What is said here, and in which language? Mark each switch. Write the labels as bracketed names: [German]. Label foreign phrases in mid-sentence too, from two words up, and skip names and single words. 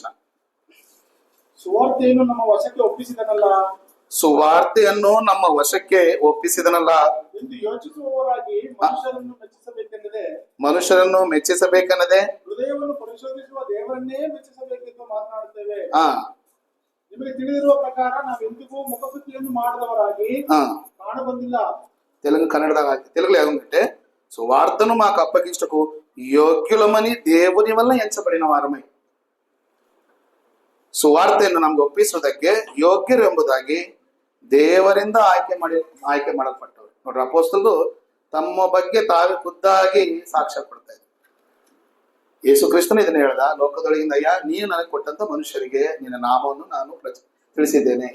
[Kannada] ಸುವಾರ್ತೆಯನ್ನು ನಮ್ಮ ವಶಕ್ಕೆ ಒಪ್ಪಿಸಿದನಲ್ಲ ಎಂದು ಯೋಚಿಸುವವರಾಗಿ ಮನುಷ್ಯರನ್ನು ಮೆಚ್ಚಿಸಬೇಕೆನ್ನದೆ ಹೃದಯವನ್ನು ಪರಿಶೋಧಿಸುವ ದೇವರನ್ನೇ ಮೆಚ್ಚಿಸಬೇಕೆಂದು ಮಾತನಾಡುತ್ತೇವೆ. ನಿಮಗೆ ತಿಳಿದಿರುವ ಪ್ರಕಾರ ನಾವೆಂದಿಗೂ ಮುಖಸ್ತುತಿಯನ್ನು ಮಾಡದವರಾಗಿ ಕಾಣಬಂದಿಲ್ಲ. [Telugu] తెలుగులో ఏముందంటే సువార్తను మాకు అప్పగించటకు యోగ్యులమని దేవుని వల్ల ఎంచబడిన వారమై, [Kannada] ಸುವಾರ್ತೆಯನ್ನು ನಮ್ಗೆ ಒಪ್ಪಿಸುವುದಕ್ಕೆ ಯೋಗ್ಯರು ಎಂಬುದಾಗಿ ದೇವರಿಂದ ಆಯ್ಕೆ ಮಾಡಲ್ಪಟ್ಟವರು. ನೋಡ್ರಿ, ಅಪೊಸ್ತಲರು ತಮ್ಮ ಬಗ್ಗೆ ತಾವೇ ಖುದ್ದಾಗಿ ಸಾಕ್ಷ್ಯ ಕೊಡ್ತಾ ಇದ್ದಾರೆ. ಯೇಸು ಕ್ರಿಸ್ತನು ಇದನ್ನ ಹೇಳ್ದ, ಲೋಕದೊಳಗಿಂದ ಅಯ್ಯ ನೀನು ನನಗೆ ಕೊಟ್ಟಂತ ಮನುಷ್ಯರಿಗೆ ನಿನ್ನ ನಾಮವನ್ನು ನಾನು ತಿಳಿಸಿದ್ದೇನೆ.